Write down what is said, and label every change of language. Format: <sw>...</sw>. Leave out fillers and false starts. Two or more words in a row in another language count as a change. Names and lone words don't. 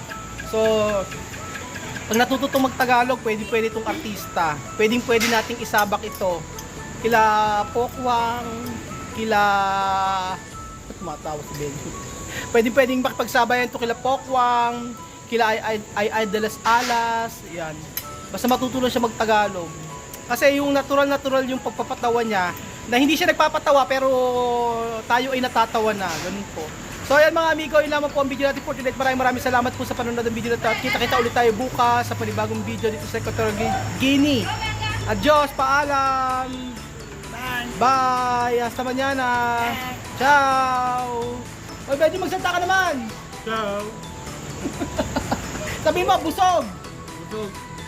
<tl>So, pag natututong mag-Tagalog, pwede itong artista. Pwede nating isabak ito. Kila Pokwang, kila... Tumatawa si Benjo. Pwedeng makipagsabayan ito kila Pokwang, kila ay de las Alas, yan. Basta matutunan siya mag-Tagalog. Kasi yung natural yung pagpapatawa niya, na hindi siya nagpapatawa pero tayo ay natatawa na, ganun po. So ayan mga amigo, yun lamang po ang video natin for today. Maraming salamat po sa panonood ng video na ito. At kita ulit tayo bukas sa panibagong video dito sa Equatorial Guinea. Adios, paalam! Bye!</tl> <es>Hasta mañana!</es> <it>Ciao!</it> <tl>Oy, Benji, magsalita ka naman!</tl> <it>Ciao.</it> <tl>Sabihin mo, busog! Busog.</tl>